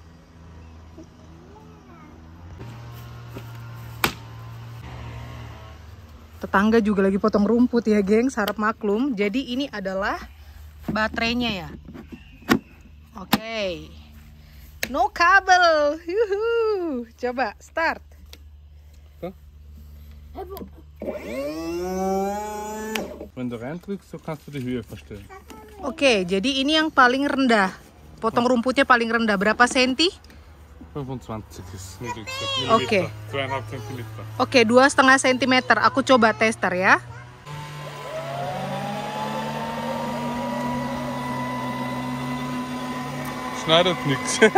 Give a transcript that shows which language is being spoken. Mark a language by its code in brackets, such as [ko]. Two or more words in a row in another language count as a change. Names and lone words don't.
[id] Tetangga juga lagi potong rumput ya, gengs. Harap maklum. Jadi ini adalah baterainya ya. Oke. No kabel. Yuhu. Coba start. [de] Wenn du reindrückst, so kannst du die Höhe verstellen. [id] Oke, jadi ini yang paling rendah. Potong rumputnya paling rendah. Berapa senti? [de] 25 ist niedrigste. [id] Oke. 2,5 cm. Oke, 2,5 cm. Aku coba tester ya. [de] Schneidet nichts.